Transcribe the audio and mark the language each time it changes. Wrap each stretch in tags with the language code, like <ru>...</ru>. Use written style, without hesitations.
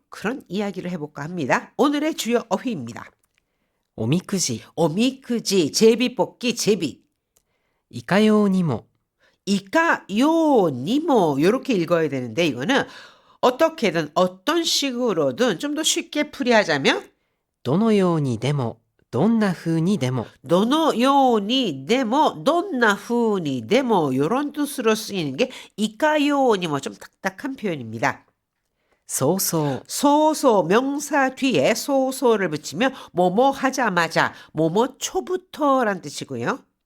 <ko>그런 이야기를 해볼까 합니다. 오늘의 주요 어휘입니다.</ko> <ja>おみくじ。</ja> <ko>오미크지, 제비뽑기, 제비.</ko> <ja>いかようにも。</ja> <ko>이까요니모 요렇게 읽어야 되는데 이거는 어떻게든 어떤 식으로든 좀 더 쉽게 풀이하자면</ko> <ja>どのようにでも、どんな風にでも。</ja> <ko>도노요니 데모 돈나후니 데모 요런 뜻으로 쓰이는 게 이까요니모 좀 딱딱한 표현입니다.</ko> <ja>そうそう。</ja> <ko>소소 명사 뒤에 소소를 붙이면 뭐뭐 하자마자 뭐뭐 초부터란 뜻이고요.</ko>